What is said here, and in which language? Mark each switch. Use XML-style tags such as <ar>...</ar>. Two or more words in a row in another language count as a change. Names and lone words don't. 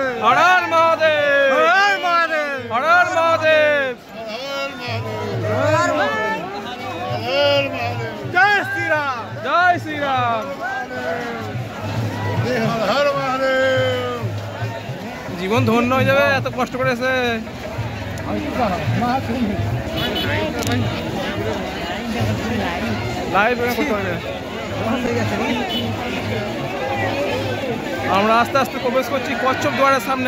<hi>हर हर महादेव, हर हर महादेव, हर हर महादेव, जय श्री राम, जय श्री राम। हर महादेव।</hi> <bn>জীবন ধন্য হয়ে যাবে এত কষ্ট করে এসে। লাইভ করতে হবে। আমরা আস্তে আস্তে প্রবেশ করছি কচ্ছপ দুয়ারের সামনে।</bn>